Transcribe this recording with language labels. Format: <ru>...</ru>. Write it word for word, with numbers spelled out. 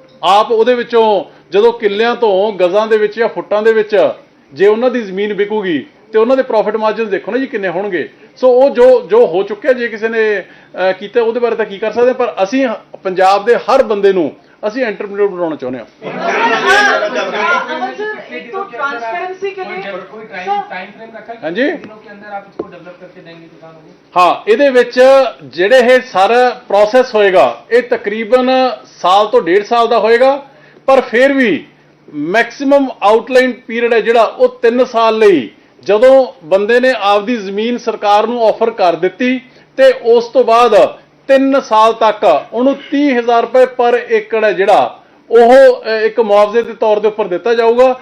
<pa>ਆਪ ਉਹਦੇ ਵਿੱਚੋਂ ਜਦੋਂ ਕਿੱਲਿਆਂ ਤੋਂ ਗਜ਼ਾਂ ਦੇ ਵਿੱਚ ਜਾਂ ਫੁੱਟਾਂ ਦੇ ਵਿੱਚ ਜੇ ਉਹਨਾਂ ਦੀ ਜ਼ਮੀਨ ਵਿਕੂਗੀ ਤੇ ਉਹਨਾਂ ਦੇ ਪ੍ਰੋਫਿਟ ਮਾਰਜਨ ਦੇਖੋ ਨਾ ਜੀ ਕਿੰਨੇ ਹੋਣਗੇ। ਸੋ ਉਹ ਜੋ ਜੋ ਹੋ ਚੁੱਕਿਆ, ਜੇ ਕਿਸੇ ਨੇ ਅਹ, ਕੀਤਾ, ਉਹਦੇ ਬਾਰੇ ਤਾਂ ਕੀ ਕਰ ਸਕਦੇ। ਪਰ ਅਸੀਂ ਪੰਜਾਬ ਦੇ ਹਰ ਬੰਦੇ ਨੂੰ ਅਸੀਂ ਐਂਟਰਪ੍ਰੀਨਿਓਰ ਬਣਾਉਣਾ ਚਾਹੁੰਦੇ ਹਾਂ।</pa> <hi>अमर सर, एक तो ट्रांसपेरेंसी के लिए कोई सर, टाइम फ्रेम रखा है?</hi> <pa>ਹਾਂਜੀ,</pa> <hi>दिनों के अंदर आप इसको डेवलप करके देंगे किसानों को?</hi> <pa>ਹਾਂ, ਇਹਦੇ ਵਿੱਚ ਜਿਹੜੇ ਇਹ ਸਾਰਾ ਪ੍ਰੋਸੈਸ ਹੋਏਗਾ ਇਹ ਤਕਰੀਬਨ ਸਾਲ ਤੋਂ ਡੇਢ ਸਾਲ ਦਾ ਹੋਏਗਾ, ਪਰ ਫਿਰ ਵੀ ਮੈਕਸਿਮਮ ਆਊਟਲਾਈਨ ਪੀਰੀਅਡ ਹੈ ਜਿਹੜਾ ਉਹ ਤਿੰਨ ਸਾਲ ਲਈ, ਜਦੋਂ ਬੰਦੇ ਨੇ ਆਪਦੀ ਜ਼ਮੀਨ ਸਰਕਾਰ ਨੂੰ ਆਫਰ ਕਰ ਦਿੱਤੀ ਤੇ ਉਸ ਤੋਂ ਬਾਅਦ ਤਿੰਨ ਸਾਲ ਤੱਕ ਉਹਨੂੰ ਤੀਹ ਹਜ਼ਾਰ ਰੁਪਏ ਪਰ ਏਕੜ ਹੈ ਜਿਹੜਾ ਉਹ ਅਹ, ਇੱਕ ਮੁਆਵਜ਼ੇ ਦੇ ਤੌਰ ਦੇ ਉੱਪਰ ਦਿੱਤਾ ਜਾਊਗਾ।</pa>